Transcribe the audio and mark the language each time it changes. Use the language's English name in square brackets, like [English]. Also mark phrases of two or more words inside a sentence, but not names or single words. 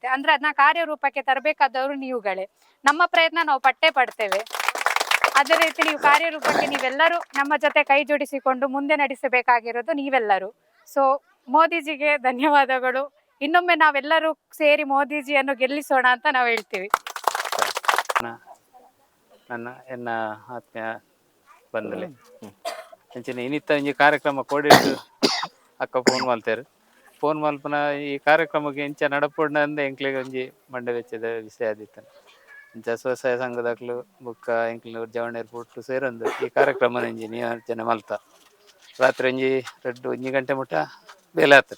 [Kannada] ಅಂದ್ರೆ ಅದನ್ನ ಕಾರ್ಯರೂಪಕ್ಕೆ ತರಬೇಕಾದವರು ನೀವುಗಳೇ. ನಮ್ಮ ಪ್ರಯತ್ನ ನಾವು ಪಡ್ತೇವೆ. ಅದೇ ರೀತಿ ನೀವು ಕಾರ್ಯರೂಪಕ್ಕೆ ನೀವೆಲ್ಲರೂ ನಮ್ಮ ಜೊತೆ ಕೈ ಜೋಡಿಸಿಕೊಂಡು ಮುಂದೆ ನಡೆಸಬೇಕಾಗಿರೋದು ನೀವೆಲ್ಲರೂ. ಸೊ ಮೋದಿಜಿಗೆ ಧನ್ಯವಾದಗಳು. ಇನ್ನೊಮ್ಮೆ ನಾವೆಲ್ಲರೂ ಸೇರಿ ಮೋದಿಜಿಯನ್ನು ಗೆಲ್ಲಿಸೋಣ ಅಂತ ನಾವು ಹೇಳ್ತೀವಿ. [Tulu] ಎನ್ನ ಆತ್ಮೀಯ ಬಂಧುಲೆ ಅಂಚನೆ ಇನ್ನಿತ್ತ ಒಂಜಿ ಕಾರ್ಯಕ್ರಮ ಕೋಡಿಟ್ಟು ಅಕ್ಕ ಫೋನ್ ಮಲ್ತೇರು. ಫೋನ್ ಮಲ್ಪನ ಈ ಕಾರ್ಯಕ್ರಮಕ್ಕೆ ಇಂಚ ನಡಪುಂಡ ಅಂದ ಎಂಕ್ಲಿಗೆ ಒಂಜಿ ಮಂಡೆ ವೆಚ್ಚದ ವಿಷಯ ಆದಿತ್ತು. ಇಂಚ ಸ್ವಸಹಾಯ ಸಂಘದಕ್ಲು ಬುಕ್ಕ ಎಂಕ್ಲಿನವ್ರು ಜವಣೇರು ಪುಟ್ಟು ಸೇರೊಂದು ಈ ಕಾರ್ಯಕ್ರಮ ಇಂಜಿ ನಿಯೋಜನೆ ಮಲ್ತ ರಾತ್ರಿ ಒಂಜಿ 1 ಗಂಟೆ ಮುಟ್ಟ ಬೇಲೆ ಆಗ್ತದೆ.